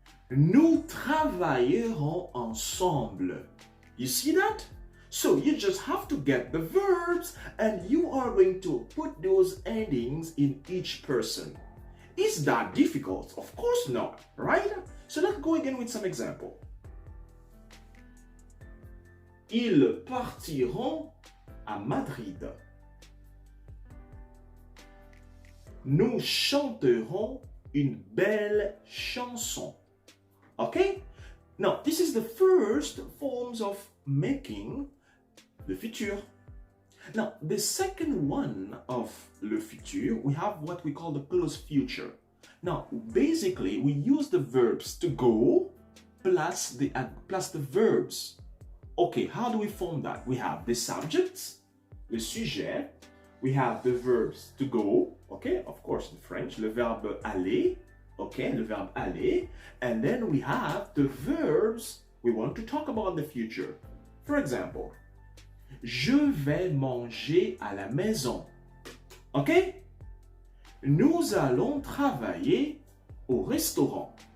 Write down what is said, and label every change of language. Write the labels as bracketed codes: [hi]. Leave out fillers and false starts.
[fr] Nous travaillerons ensemble. [en] You see that? So you just have to get the verbs and you are going to put those endings in each person. Is that difficult? Of course not, right? So let's go again with some example. [fr] Ils partiront à Madrid. Nous chanterons une belle chanson. [en] Okay? Now, this is the first forms of making le futur. Now, the second one of le futur, we have what we call the close future. Now, basically, we use the verbs to go plus the verbs. Okay, how do we form that? We have the subjects, le sujet, we have the verbs to go, okay, of course in French, le verbe aller, okay, le verbe aller, and then we have the verbs we want to talk about in the future. For example, [fr] je vais manger à la maison, okay? Nous allons travailler au restaurant.